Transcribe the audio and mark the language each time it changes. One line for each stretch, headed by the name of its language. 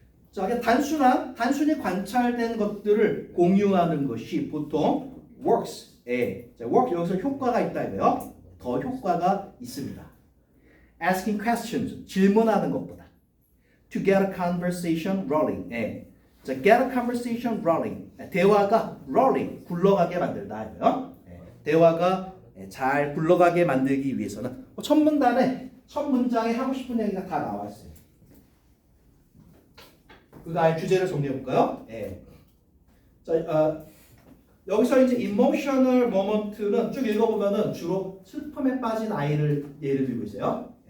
Korean: 자, 그냥 단순히 관찰된 것들을 공유하는 것이 보통 works. 자, work 여기서 효과가 있다 이거요. 더 효과가 있습니다.
English: asking questions,
Korean: 질문하는 것보다.
English: to get a conversation rolling. 자, get a conversation rolling.
Korean: 대화가 rolling, 굴러가게 만들다 이거요. 대화가 잘 굴러가게 만들기 위해서는 첫 문장에 하고 싶은 얘기가 다 나와 있어요. 그 아예 주제를 정리해 볼까요? 자, 여기서 이제 emotional moment는 쭉 읽어보면은 주로 슬픔에 빠진 아이를 예를 들고 있어요.